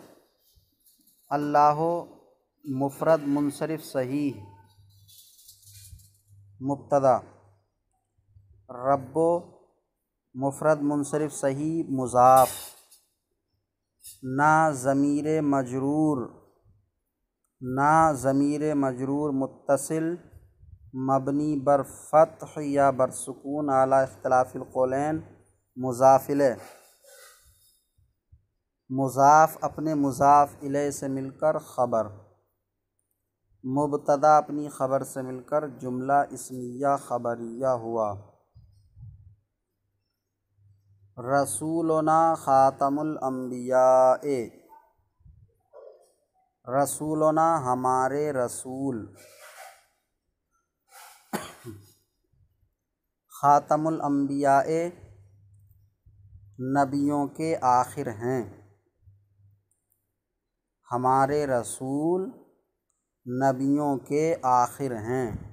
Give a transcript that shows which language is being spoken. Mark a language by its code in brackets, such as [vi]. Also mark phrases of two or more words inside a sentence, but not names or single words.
[ur] اللہ مفرد منصرف صحیح مبتدا، رب مفرد منصرف صحیح مضاف، نا ضمیر مجرور، نا ضمیر مجرور متصل مبنی بر فتح یا بر سکون [ar] علی اختلاف القولین [ur] مضاف الیہ، مضاف اپنے مضاف الیہ سے مل کر خبر، مبتدا اپنی خبر سے مل کر جملہ اسمیہ خبریہ ہوا۔ [ar] رسولنا خاتم الانبیاء، رسولنا [ur] ہمارے رسول، [ar] خاتم الانبیاء [ur] نبیوں کے آخر ہیں، ہمارے رسول نبیوں کے آخر ہیں۔